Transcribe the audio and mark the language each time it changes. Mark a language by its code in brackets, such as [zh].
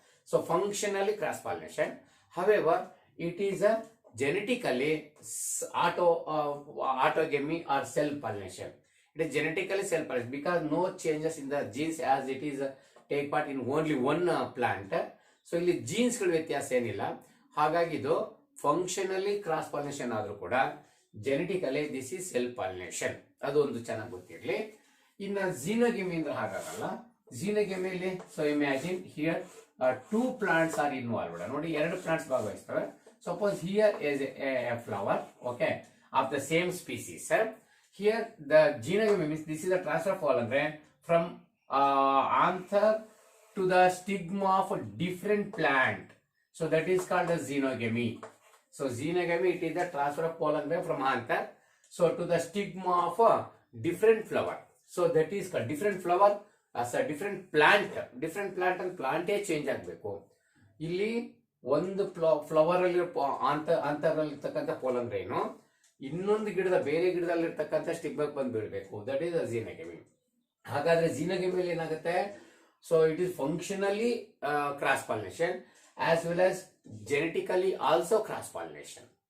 [en] So functionally cross pollination. However, it is a genetically autogamy or self pollination. It is genetically self pollination because no changes in the genes as it is take part in only one plant. [kn] So ಇಲ್ಲಿ genes ಗಳ ವ್ಯತ್ಯಾಸ ಏನಿಲ್ಲ. ಹಾಗಾಗಿ ಇದು functionally cross pollination ಆದ್ರೂ ಕೂಡ [en] genetically this is self pollination. [kn] ಅದು ಒಂದು ಚೆನ್ನಾಗಿ ಗೊತ್ತಿರಲಿ. ಇನ್ನು xenogamy ಅಂದ್ರೆ ಹಾಗಾಗಲ್ಲ. [en] xenogamyಲಿ so imagine here 2 plants are involved. [kn] ನೋಡಿ 2 plants ಭಾಗವಹಿಸ್ತವೆ. [en] Suppose here is a flower, okay, of the same species. Here the xenogamy means this is the transfer of pollen grain from anther to the stigma of a different plant. So that is called the xenogamy. So xenogamy, it is the transfer of pollen grain from anther so to the stigma of a different flower. So that is called different flower as a different plant and plant change [kn] ಆಗಬೇಕು. ಇಲ್ಲಿ ಒಂದು flower ಅಲ್ಲಿ ಅಂತರಲ್ಲಿರ್ತಕ್ಕಂಥ pollen ಗ್ರೈನು ಇನ್ನೊಂದು ಬೇರೆ ಗಿಡದಲ್ಲಿರ್ತಕ್ಕಂಥ ಸ್ಟಿಗ್ಮಾಕ್ ಬಂದು ಬೀಳಬೇಕು, [en] that is [kn] xenogamy. ಹಾಗಾದ್ರೆ xenogamy ಏನಾಗುತ್ತೆ? [en] So it is functionally cross pollination as well as genetically also cross pollination.